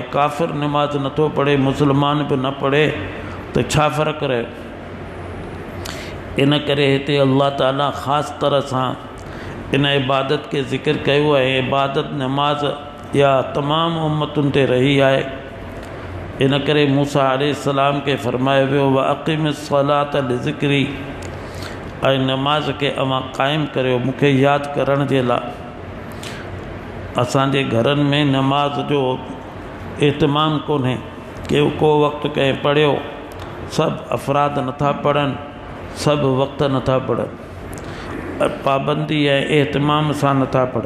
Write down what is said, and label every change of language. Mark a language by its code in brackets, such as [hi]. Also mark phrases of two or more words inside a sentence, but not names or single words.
[sd] काफ़िर नमाज़ नथो पढ़े, मुस्लमान बि न पढ़े, त छा फ़र्क़ु रहे। इन करे हिते अल्लाह ताला ख़ासि तरह सां इन इबादत खे ज़िक्र कयो आहे। इबादत नमाज़ इहा तमामु उम्मतुनि ते रही आहे। इन करे मूसा अलैहिस्सलाम खे फ़रमायो वियो, [ar] وأقم الصلاة لذكري, [sd] ऐं नमाज़ खे अव्हां क़ाइमु करियो मूंखे यादि करण जे लाइ। असांजे घरनि में नमाज़ जो एतमाम कोन्हे, को वक़्तु कंहिं पढ़ियो, सभु अफ़राद नथा पढ़नि, सभु वक़्त नथा पढ़नि, पाबंदी ऐं एतमाम सां नथा पढ़नि।